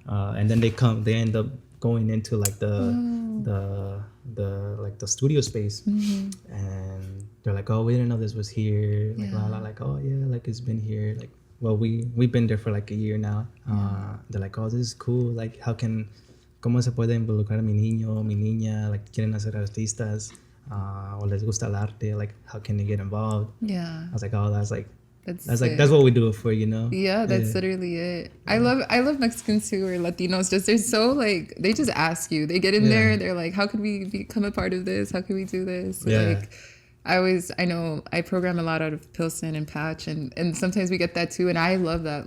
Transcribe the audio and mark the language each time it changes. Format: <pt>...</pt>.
<en>And then they end up going into like the studio space, and they're like, oh, we didn't know this was here. Like like, oh yeah, like it's been here. Like, well, we've been there for like a year now. They're like, oh, this is cool.</en> <es>Like, cómo se puede involucrar a mi niño, mi niña, like quieren hacer artistas, o les gusta el arte,</es> <en>like how can they get involved? Yeah. I was like, oh, that's what we do it for, Yeah, that's literally it. I love Mexicans who are Latinos. They're so like, they just ask you. They get in there, they're like, how can we become a part of this? How can we do this? Like, I know I program a lot out of Pilsen and Patch, and sometimes we get that too, and I love that.</en>